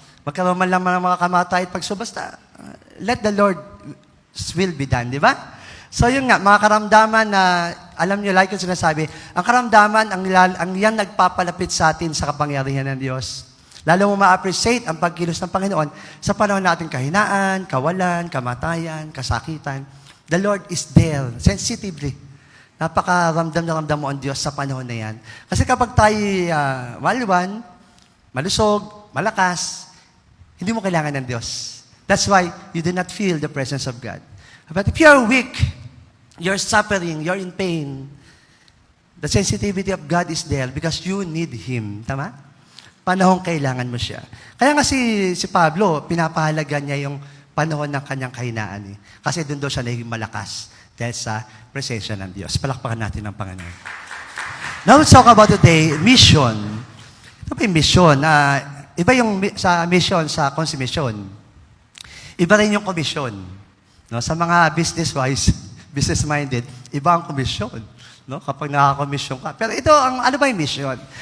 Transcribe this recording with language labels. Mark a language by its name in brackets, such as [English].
[Filipino] Magkaroon man lang ng mga kamatay at pagsubasta, [English] let the Lord's will be done, [Filipino] di ba? So, yun nga, mga karamdaman na, alam niyo, like yung sinasabi, ang karamdaman, ang yan nagpapalapit sa atin sa kapangyarihan ng Diyos. Lalo mo ma-appreciate ang pagkilos ng Panginoon sa panahon natin kahinaan, kawalan, kamatayan, kasakitan. [English] The Lord is there, sensitively. [Filipino] Napakaramdam na ramdam mo ang Diyos sa panahon na yan. Kasi kapag tayo maliwan, malusog, malakas, hindi mo kailangan ng Diyos. [English] That's why you do not feel the presence of God. But if you're weak, you're suffering, you're in pain, the sensitivity of God is there because you need Him. [Filipino] Tama? Panahon kailangan mo siya. Kaya nga si Pablo, pinapahalaga niya yung panahon ng kanyang kahinaan. Eh. Kasi doon siya naging malakas dahil sa presensya ng Diyos. Palakpakan natin ang Panginoon. [English] Now let's talk about today, mission. [Filipino] Ito ba yung mission? Iba yung sa mission, sa consummation. Iba rin yung commission. No? Sa mga business-minded, iba ang commission. No? Kapag nakaka-commission ka. Pero ito, ano ba yung mission?